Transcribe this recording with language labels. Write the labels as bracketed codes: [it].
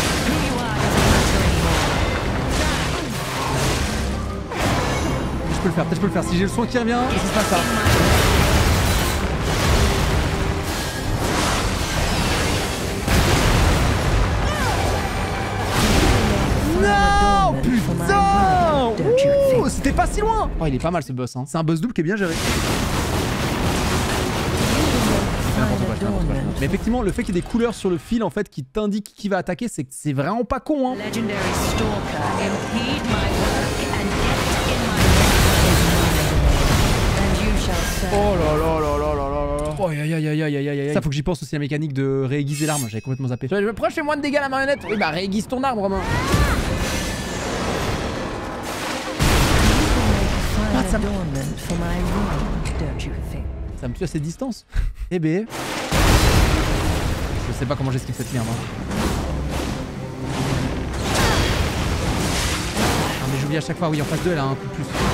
[en] Who you are doesn't matter anymore. [fr] Je peux le faire, peut-être je peux le faire. Si j'ai le son qui revient, qu'est-ce qui se passe ça? Non, putain! Ouh, c'était pas si loin! Oh, il est pas mal ce boss, hein. C'est un boss double qui est bien géré. N'importe quoi, je fais n'importe quoi. Mais effectivement, le fait qu'il y ait des couleurs sur le fil en fait qui t'indiquent qui va attaquer, c'est vraiment pas con, hein. [en] Legendary stalker, impede my work and get in my way. And you shall serve. [fr] Oh là là là là là là là. Oh aïe aïe aïe aïe aïe aïe aïe. Ça faut que j'y pense aussi la mécanique de réaiguiser l'arme, j'avais complètement zappé. Pourquoi je fais moins de dégâts à la marionnette? Oui bah réaiguise ton arme Romain. [en] Find adornment for my room, don't you think? [fr] Ça me tue à cette distance. Eh ben. Je sais pas comment j'esquive cette merde. Hein. Ah mais j'oublie à chaque fois, oui en phase 2 elle a un coup de plus.